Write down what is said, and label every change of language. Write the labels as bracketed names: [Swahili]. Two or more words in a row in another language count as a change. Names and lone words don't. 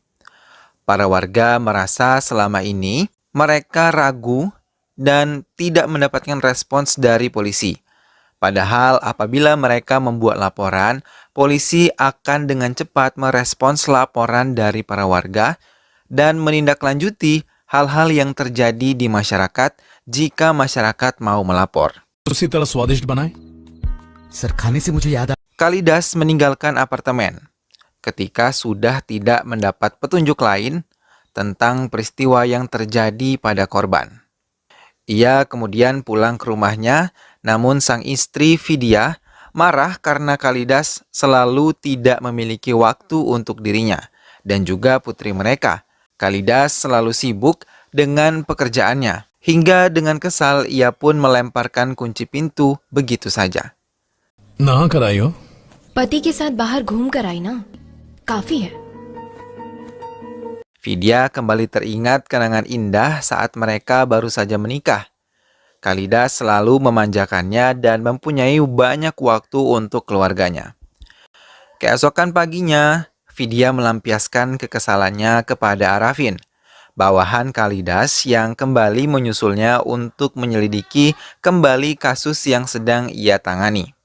[Indonesian] Para warga merasa selama ini mereka ragu dan tidak mendapatkan respons dari polisi. Padahal apabila mereka membuat laporan, polisi akan dengan cepat merespons laporan dari para warga dan menindaklanjuti hal-hal yang terjadi di masyarakat jika masyarakat mau melapor. [Hindi] उसी तरह स्वादिष्ट बनाए। सर खाने से मुझे याद [Indonesian] Kalidas meninggalkan apartemen ketika sudah tidak mendapat petunjuk lain tentang peristiwa yang terjadi pada korban. Ia kemudian pulang ke rumahnya, namun sang istri Vidya marah karena Kalidas selalu tidak memiliki waktu untuk dirinya dan juga putri mereka. Kalidas selalu sibuk dengan pekerjaannya, hingga dengan kesal ia pun melemparkan kunci pintu begitu saja. [Hindi] नहा कर आई हो? पति के साथ बाहर घूम कर आई ना, काफी है। [Indonesian] Vidya kembali teringat kenangan indah saat mereka baru saja menikah. Kalidas selalu memanjakannya dan mempunyai banyak waktu untuk keluarganya. Keesokan paginya, Vidya melampiaskan kekesalannya kepada Arafin, bawahan Kalidas yang kembali menyusulnya untuk menyelidiki kembali kasus yang sedang ia tangani.